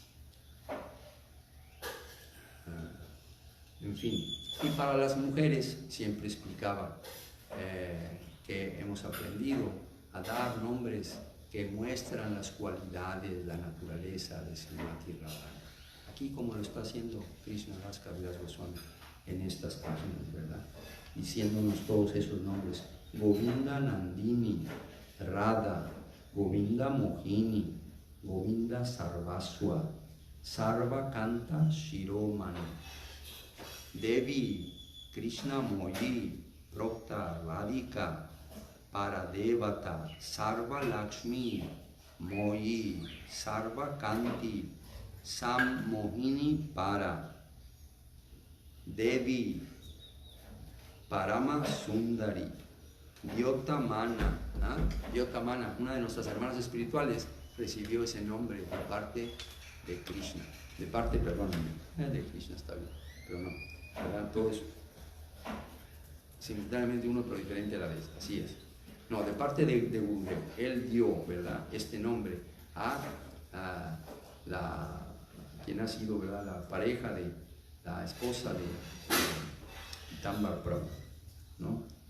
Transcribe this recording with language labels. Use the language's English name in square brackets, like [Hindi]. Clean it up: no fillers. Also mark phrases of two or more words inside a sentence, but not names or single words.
[Spanish] En fin, y para las mujeres siempre explicaba que hemos aprendido a dar nombres que muestran las cualidades, la naturaleza de Srimati Radharani. Aquí como lo está haciendo Krishna Das Kaviraj Goswami en estas páginas, ¿verdad? Diciéndonos todos esos nombres: [Sanskrit] गोविन्द नन्दिनी, राधा, गोविन्द मोहिनी, गोविन्द सर्वस्व, सर्व कान्ता शिरोमणि, देवी कृष्ण मयी, प्रोक्ता राधिका, परदेवता, सर्व लक्ष्मी, मयी, सर्व कान्ति, सम् मोहिनी परा, देवी, परम सुन्दरी, द्योतमाना, द्योतमाना, [Spanish] una de nuestras hermanas espirituales, recibió ese nombre de parte de Krishna, de Krishna está bien, pero no, ¿verdad? Todo eso simultáneamente uno pero diferente a la vez, así es. No, de parte de Gurudev, él dio, ¿verdad?, este nombre a quien ha sido, ¿verdad?, la pareja de la esposa de Pitambar Prabhu, ¿no?